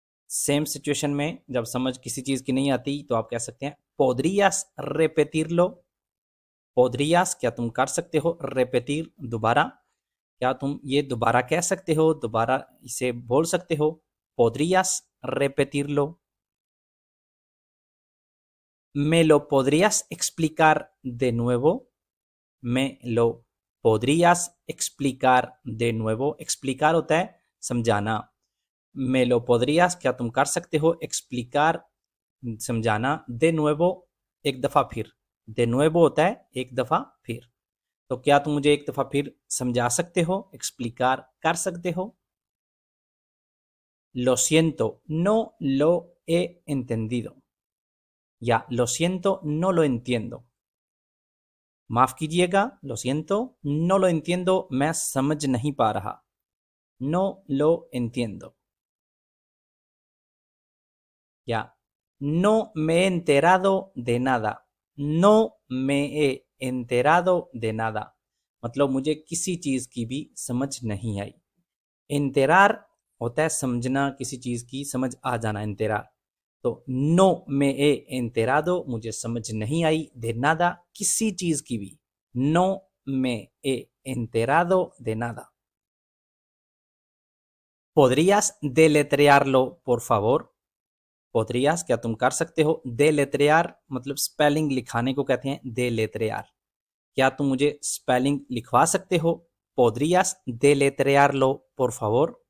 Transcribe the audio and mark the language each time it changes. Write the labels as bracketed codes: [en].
[hi] Same situation में जब समझ किसी चीज की नहीं आती तो आप कह सकते हैं [es] podrías repetirlo, podrías [hi] क्या तुम कर सकते हो, [es] repetir [hi] दोबारा, क्या तुम ये दोबारा कह सकते हो, दोबारा इसे बोल सकते हो, podrías repetirlo। [es] me lo podrías explicar de nuevo, me lo podrías explicar de nuevo। [hi] explicar होता है समझाना। [es] me lo podrías [hi] क्या तुम कर सकते हो, explicar समझाना, [es] de nuevo [hi] एक दफा फिर, de nuevo होता है एक दफा फिर। तो क्या तुम मुझे एक दफा फिर समझा सकते हो, explicar कर सकते हो। [es] lo siento, no lo he entendido, या lo siento, no lo entiendo। [hi] माफ कीजिएगा, [es] lo siento, no lo entiendo, [hi] मैं समझ नहीं पा रहा, [es] no lo entiendo। या no me he enterado de nada, no me he enterado de nada, [hi] मतलब मुझे किसी चीज की भी समझ नहीं आई। enterar होता है समझना, किसी चीज की समझ आ जाना, enterar। [es] तो no me he enterado [hi] मुझे समझ नहीं आई, [es] de nada [hi] किसी चीज की भी, [es] no me he enterado de nada। podrías deletrearlo por favor, podrías [hi] क्या तुम कर सकते हो, [es] deletrear [hi] मतलब स्पेलिंग लिखाने को कहते हैं deletrear, क्या तुम मुझे स्पेलिंग लिखवा सकते हो, podrías deletrearlo por favor।